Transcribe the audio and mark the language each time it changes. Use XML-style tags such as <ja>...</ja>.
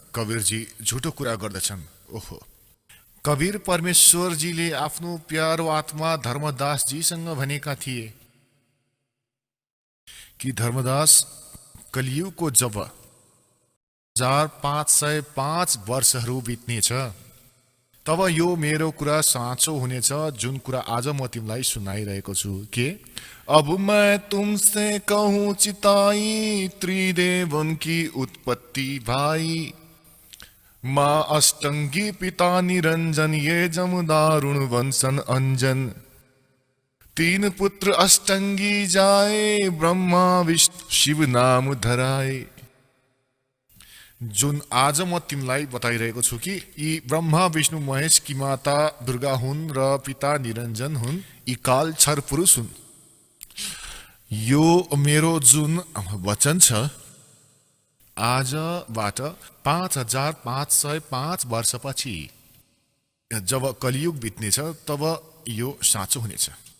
<ne>कबीरजी झुटो कुरा गर्दछन्। ओहो, कबीर परमेश्वरजीले आफ्नो प्यारो आत्मा धर्मदासजीसँग भनेका थिए कि धर्मदास, कलियुगको जब 1505 वर्षहरू बित्नेछ तब यो मेरो कुरा साँचो हुनेछ, जुन कुरा आज म तिमीलाई सुनाइरहेको छु।</ne> <hi>के अब मैं तुमसे कहूँ चिताई, त्रिदेवन की उत्पत्ति भाई, माँ अष्टंगी पिता निरंजन, ये जमदारुण वंशन अंजन, तीन पुत्र अष्टंगी जाए, ब्रह्मा विष्णु शिव नाम धराए।</hi> <ne>जुन आज म तिमीलाई बताइरहेको छु कि यी ब्रह्मा विष्णु महेश की माता दुर्गा हुन् र पिता निरञ्जन हुन्, यी काल छर पुरुष हुन्। यो मेरो जुन वचन छ, आजबाट 5505 वर्षपछि जब कलियुग बित्नेछ तब यो साँचो हुनेछ।</ne>